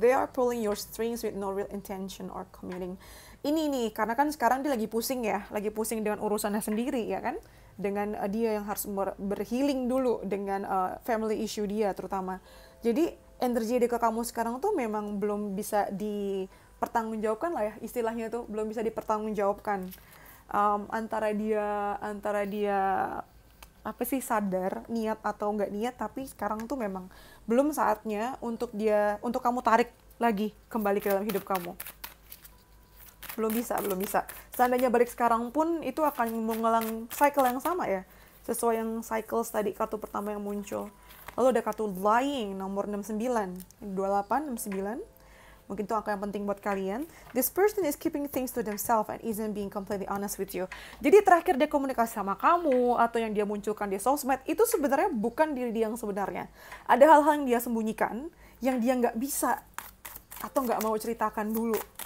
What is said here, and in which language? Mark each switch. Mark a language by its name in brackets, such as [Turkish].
[English] They are pulling your strings with no real intention or committing. [Indonesian] Ini nih, karena kan sekarang dia lagi pusing ya, lagi pusing dengan urusannya sendiri ya kan, dengan dia yang harus berhealing dulu dengan family issue dia terutama. Jadi energi dia ke kamu sekarang tuh memang belum bisa dipertanggungjawabkan lah ya, istilahnya tuh belum bisa dipertanggungjawabkan. Antara dia apa sih, sadar niat atau nggak niat, tapi sekarang tuh memang belum saatnya untuk kamu tarik lagi kembali ke dalam hidup kamu. Belum bisa. Seandainya balik sekarang pun itu akan mengulang cycle yang sama ya. Sesuai yang cycles tadi kartu pertama yang muncul. Lalu ada kartu lying nomor 69, 28, 69. Mungkin itu angka yang penting buat kalian. [English] This person is keeping things to themselves and isn't being completely honest with you. [Indonesian] Jadi terakhir dia komunikasi sama kamu atau yang dia munculkan di sosmed itu sebenarnya bukan diri dia yang sebenarnya. Ada hal-hal yang dia sembunyikan yang dia nggak bisa atau nggak mau ceritakan dulu.